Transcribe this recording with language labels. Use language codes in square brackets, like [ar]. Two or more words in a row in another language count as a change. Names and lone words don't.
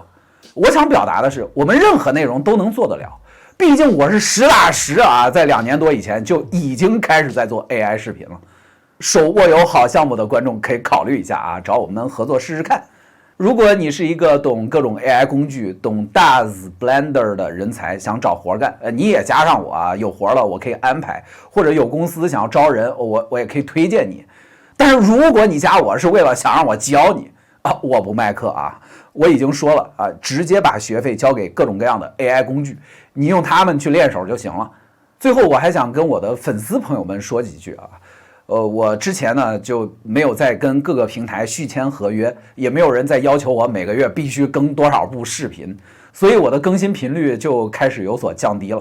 [zh] 我想表達的是，我們任何內容都能做得了。畢竟我是實打實在2年多以前就已經開始在做 AI 視頻了。手握有好項目的觀眾可以考慮一下找我們合作試試看。如果你是一個懂各種 AI 工具、懂 DAZ、Blender 的人才，想找活幹，你也加上我有活了我可以安排，或者有公司想要招人，我也可以推薦你。但是如果你加我是為了想讓我教你我不賣課我已經說了直接把學費交給各種各樣的 AI 工具，你用它們去練手就行了。最後我還想跟我的粉絲朋友們說幾句我之前呢就沒有再跟各個平台續簽合約，也沒有人再要求我每個月必須更多少部視頻， 所以我的更新頻率就開始有所降低了。